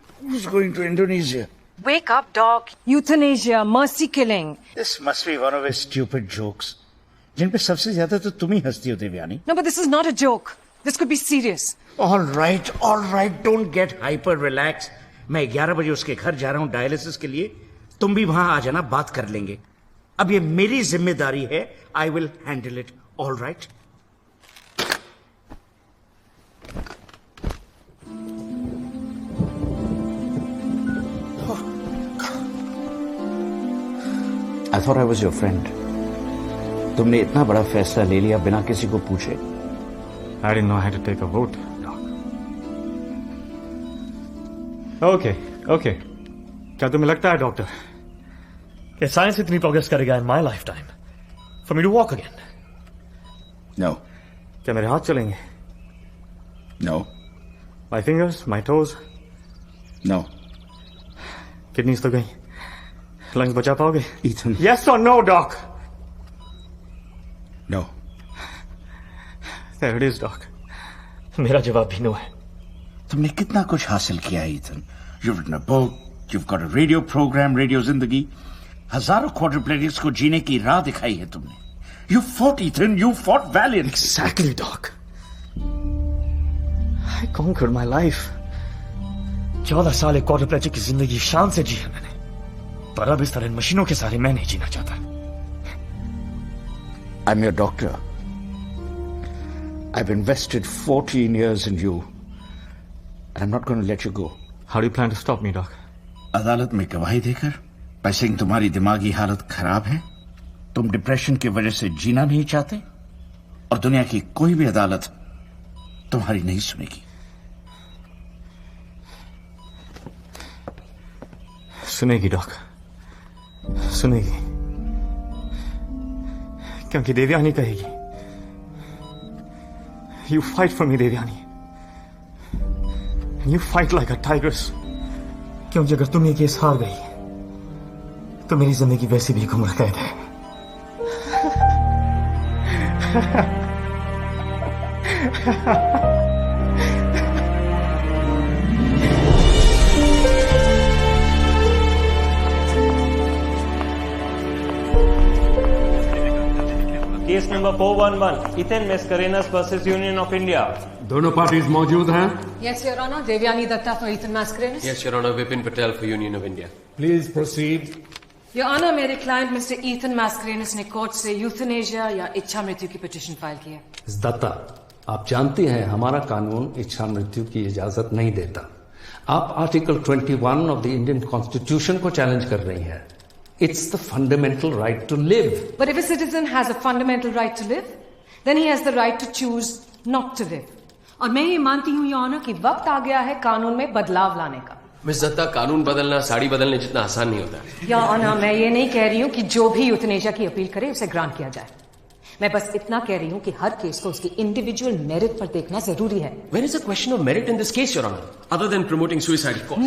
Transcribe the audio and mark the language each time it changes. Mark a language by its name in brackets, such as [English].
[English] Who's going to Indonesia? Wake up, dog. Euthanasia, mercy killing. This must be one of his stupid jokes. [Hindi] जिन पे सबसे ज्यादा तो तुम ही हंसती हो Devyani. [English] No, but this is not a joke. This could be serious. All right, don't get hyper, relax. [Hindi] मैं 11 बजे उसके घर जा रहा हूँ डायलिसिस के लिए. तुम भी वहां आ जाना, बात कर लेंगे. अब ये मेरी जिम्मेदारी है. [English] I will handle it. All right. I thought I was your friend. [Hindi] तुमने इतना बड़ा फैसला ले लिया बिना किसी को पूछे. [English] I didn't know I had to take a vote, Doc. Okay. [Hindi] क्या तुम्हें लगता है, डॉक्टर, कि साइंस इतनी प्रोग्रेस करेगा [English] in my lifetime for me to walk again? No. [Hindi] क्या मेरे हाथ चलेंगे? [English] No. My fingers, my toes? No. [Hindi] Kidneys तो गई. लंग्स बचा पाओगे? [English] Ethan. Yes or no, Doc? No. There it is, Doc. [Hindi] मेरा जवाब भी नो है. तुमने कितना कुछ हासिल किया है, Ethan. [English] You've written a book, you've got a radio program, Radio Zindagi. [Hindi] हजारों quadriplegics को जीने की राह दिखाई है तुमने. [English] You fought, Ethan. You fought valiantly. Exactly, Doc. I conquered my life. [Hindi] 14 साल एक quadriplegic की जिंदगी शान से जी है मैंने. पर अब इस तरह इन मशीनों के सारे मैं नहीं जीना चाहता. [English] I'm your doctor. I've invested 14 years in you. I'm not going to let you go. How do you plan to stop me, Doc? [Hindi] अदालत में गवाही देकर, पैसे की तुम्हारी दिमागी हालत खराब है, तुम डिप्रेशन की वजह से जीना नहीं चाहते, और दुनिया की कोई भी अदालत तुम्हारी नहीं सुनेगी. सुनेगी, डॉक. सुनेगी. क्योंकि देवयानी कहेगी. [English] You fight for me, Devayani. And you fight like a tigress. [Hindi] क्योंकि अगर तुम ये केस हार गई तो मेरी जिंदगी वैसे भी गुमर कैद है. Case number 411 ethane Mascarenhas versus union of India. दोनों पार्टीज मौजूद हैं. [English] Yes, Your Honor. Devyani Datta for Ethan Mascarenhas. Yes, Your Honor. Vipin Patel for Union of India. Please proceed. [Hindi] Your Honor, मेरे क्लाइंट मिस्टर Ethan Mascarenhas ने court से euthanasia या इच्छा मृत्यु की पिटीशन फाइल की है. दत्ता, आप जानते हैं हमारा कानून इच्छा मृत्यु की इजाजत नहीं देता. आप article 21 of the Indian constitution को चैलेंज कर रही हैं. [English] It's the fundamental right to live. But if a citizen has a fundamental right to live, then he has the right to choose not to live. [Hindi] और मैं ये मानती हूँ, Your Honor, कि वक्त आ गया है कानून में बदलाव लाने का. मिस दत्ता, कानून बदलना साड़ी बदलने जितना आसान नहीं होता. Your Honor, मैं ये नहीं कह रही हूँ कि जो भी यूथनेशिया की अपील करे उसे ग्रांट किया जाए. मैं बस इतना कह रही हूँ कि हर केस को उसकी इंडिविजुअल मेरिट पर देखना जरूरी है. [English] Where is the question of merit in this case, Your Honor? Other than promoting suicide, of course.